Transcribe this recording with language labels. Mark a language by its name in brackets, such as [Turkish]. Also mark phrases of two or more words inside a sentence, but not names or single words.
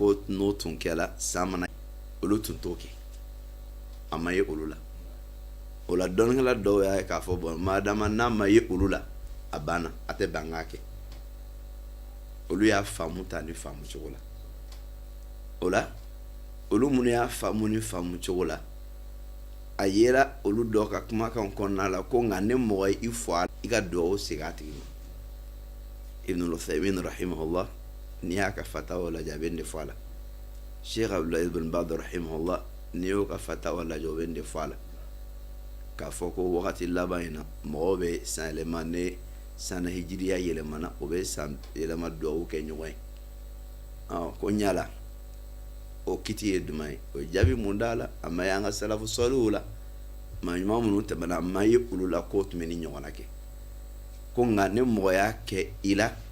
[Bambara] ko n'o tun kɛla san mana olu tun t'o kɛ a ma ye olu la o la dɔnikɛla dɔw y'a ye k'a fɔ bɔn madama n'a ma ye olu la a banna a tɛ ban k'a kɛ olu y'a faamu ta ni faamu cogo la o la olu minnu y'a faamu ni faamu cogo la a yera olu dɔ ka kumakan kɔnɔna la ko nka ne mɔgɔ ye i fɔ a i ka dugawu segin a tigi ma Ibn al-Uthaymin rahimahullah n'i y'a ka fatawa lajɛ a bɛ nin de fɔ a la Sheikh Abdullah ibn Baz rahimahullah n'i y'o ka fatawa lajɛ o bɛ nin de fɔ a la k'a fɔ ko wagati laban in na mɔgɔw bɛ san yɛlɛma ne san hijiriya yɛlɛmana o bɛ san yɛlɛma dugawu kɛ ɲɔgɔn ye ko ɲala o kiti ye duman ye o jaabi mun d'a la a ma ye an ka salafu sɔliw la maa ɲuman minnu tɛmɛna a ma ye olu la k'o tun bɛ ni ɲɔgɔnna kɛ ko nka ne mɔgɔ y'a kɛ i la